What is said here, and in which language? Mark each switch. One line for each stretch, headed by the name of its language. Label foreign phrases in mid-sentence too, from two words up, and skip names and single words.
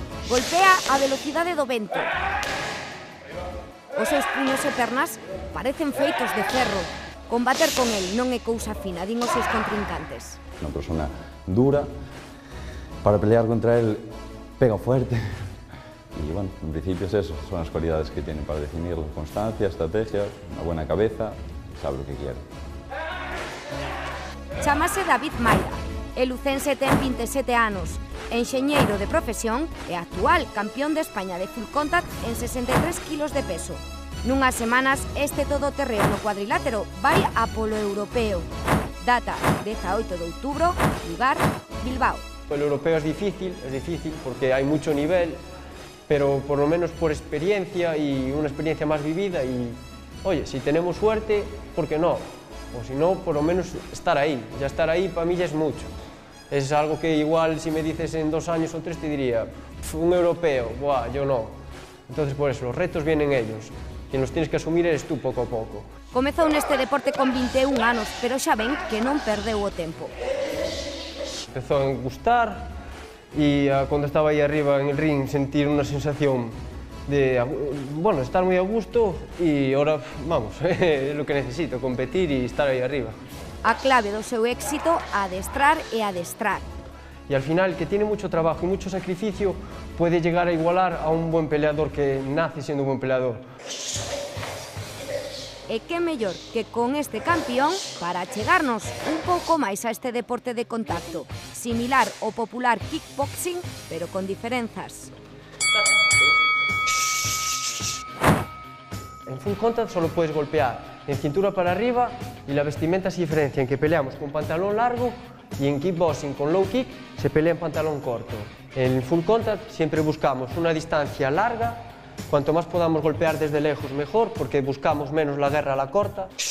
Galician: Golpea a velocidade do vento. Os seus puños e pernas parecen feitos de ferro. Combater con el non é cousa fina, din os seus contrincantes. Unha persona dura,
Spanish: para pelear contra él pega fuerte. Y bueno, en principio es eso, son las cualidades que tiene para definirlo. Constancia, estrategia, una buena cabeza, sabe lo que quiere.
Galician: Chámase David Maira. El lucense ten 27 anos, enxeñeiro de profesión e actual campeón de España de
English: full contact
Galician: en 63 kilos de peso. Nunhas semanas, este todoterreno cuadrilátero vai a polo europeo. Data 18 de outubro, lugar Bilbao.
Spanish: El europeo es difícil porque hay mucho nivel, pero por lo menos por experiencia y una experiencia más vivida y, oye, si tenemos suerte, ¿por qué no? O si no, por lo menos estar ahí. Ya estar ahí para mí ya es mucho. Es algo que igual si me dices en 2 años o 3 te diría, un europeo, buah, yo no. Entonces por eso, los retos vienen ellos. Quien los tienes que asumir eres tú poco a poco.
Galician: Comezou neste deporte con 21 anos, pero xa ven que non perdeu o tempo.
Spanish: Empezó a gustar y cuando estaba ahí arriba en el ring sentir una sensación de, bueno, estar muy a gusto y ahora, vamos, es lo que necesito, competir y estar ahí arriba.
Galician: A clave do seu éxito, adestrar e adestrar.
Spanish: Y al final, el que tiene mucho trabajo y mucho sacrificio puede llegar a igualar a un buen peleador que nace siendo un buen peleador.
Galician: E que mellor que con este campeón para chegarnos un pouco máis a este deporte de contacto, similar ao popular kickboxing, pero con diferenzas.
Spanish: En
English: full contact
Spanish: solo puedes golpear en cintura para arriba y la vestimenta se diferencia en que peleamos con pantalón largo y en kickboxing con
English: low kick
Spanish: se pelea en pantalón corto. En
English: full contact
Spanish: siempre buscamos una distancia larga, cuanto más podamos golpear desde lejos mejor porque buscamos menos la guerra a la corta.